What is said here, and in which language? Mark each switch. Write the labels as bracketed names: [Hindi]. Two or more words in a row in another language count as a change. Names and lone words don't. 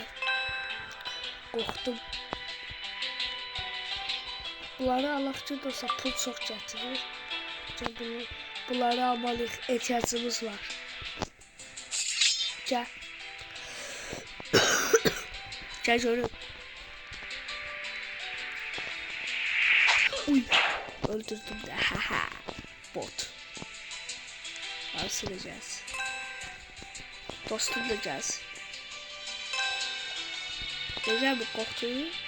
[Azerbaijani] Qorxdum. Bunları alaq ki dostlar pul çox gətirir. Bunları almalıyıq, ehtiyacımız var. Gəl. Gəl görün. Uy. Öldürdüm de. Bot. [Turkish] Al sileceğiz. Dostum da gelsin. Güzel mi koktuğu?